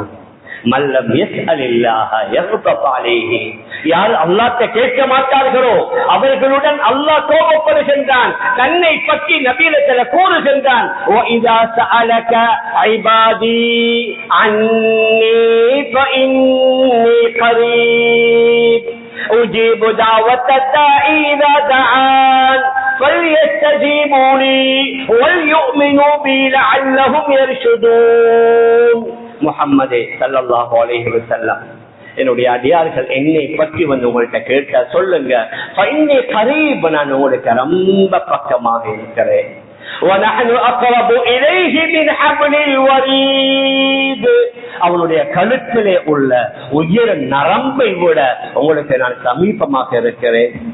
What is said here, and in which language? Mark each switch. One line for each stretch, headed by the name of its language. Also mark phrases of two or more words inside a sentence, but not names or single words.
Arabic: من لم يسأل الله يغضب عليه,
Tamil: யார் அல்லாஹ்வை கேட்க மாட்டார்களோ அவர்களுடன் அல்லாஹ் கோபப்படுகின்றான். தன்னை பற்றி நபியிடத்தில் கூறுகின்றான்,
Arabic: وإذا سألك عبادي عني فإني قريب أجيب دعوة الداع إذا دعان فليستجيبوا لي وليؤمنوا بي لعلهم يرشدون.
Tamil: முஹம்மதே
Arabic: صلى الله عليه وسلم,
Tamil: என்னுடைய அடியார்கள் என்னை பற்றி உங்கள்கிட்ட கேட்க சொல்லுங்க. நான் உங்களுக்கு ரொம்ப பக்கமாக இருக்கிறேன். அவனுடைய கழுத்திலே உள்ள உயிர் நரம்பை விட உங்களுக்கு நான் சமீபமாக இருக்கிறேன்.